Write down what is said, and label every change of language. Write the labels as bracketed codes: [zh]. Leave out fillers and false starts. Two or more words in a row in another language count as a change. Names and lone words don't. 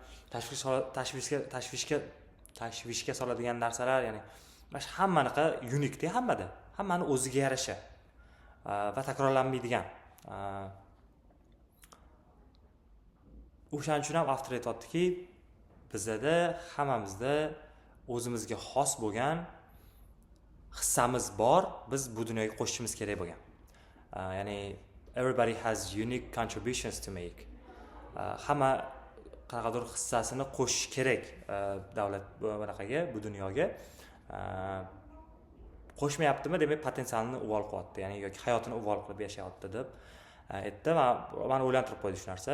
[uz] tashvishga soladigan narsalar, ya'ni mana hammanaqa unikda, hammani o'ziga yarasha va takrorlanmaydigan. O'shaning uchun ham avtor aytibdiki, bizda hammamizda o'zimizga xos bo'lgan hissamiz bor, biz bu dunyoga qo'shishimiz kerak bo'lgan. [en] Ya'ni everybody has unique contributions to make. [uz] Hamma qanaqadir hissasini qo'shish kerak davlat bunaqaga, bu dunyoga. Qo'shmayaptimi, demak potensialni uvol qilyapti, ya'ni yoki hayotini uvol qilib yashayapti deb aytdi va meni o'ylantirib qo'ydi shu narsa.